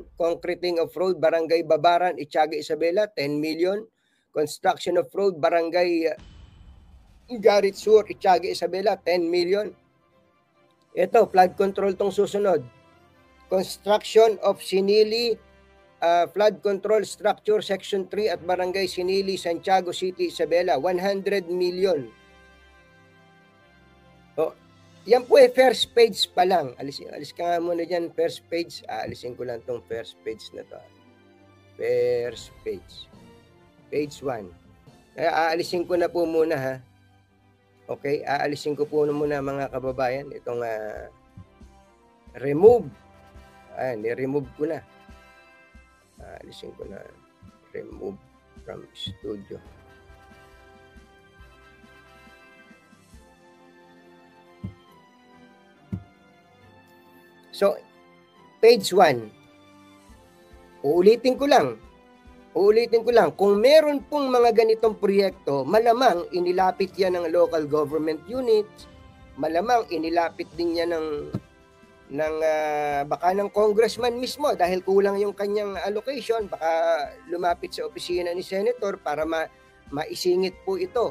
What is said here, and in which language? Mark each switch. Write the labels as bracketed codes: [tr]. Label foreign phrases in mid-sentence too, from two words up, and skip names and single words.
[en] Concreting of Road, Barangay Babaran, Itsaga, Isabela, 10 million. Construction of Road, Barangay Garit Sur, Itsaga, Isabela, 10 million. [tl] Ito, [en] flood control [tl] tong susunod. [en] Construction of Sinili Flood Control Structure Section 3 at Barangay Sinili, Santiago City, Isabela, 100 million. [tl] O, yan po [en] first page [tl] pa lang. Alis ka nga muna dyan, [en] first page. [tl] Alisin ko lang tong [en] first page [tl] na to. [en] First page. Page 1. [tl] Aalisin ko na po muna ha. Okay, aalisin ko po muna mga kababayan. Itong remove. Ni-remove ko na. Alisin ko na. [en] Remove from studio. So, page 1. [tl] Uulitin ko lang. Kung meron pong mga ganitong proyekto, malamang inilapit yan ng [en] local government units, [tl] malamang inilapit din yan baka ng congressman mismo dahil kulang yung kanyang allocation, baka lumapit sa opisina ni senator para maisingit po ito.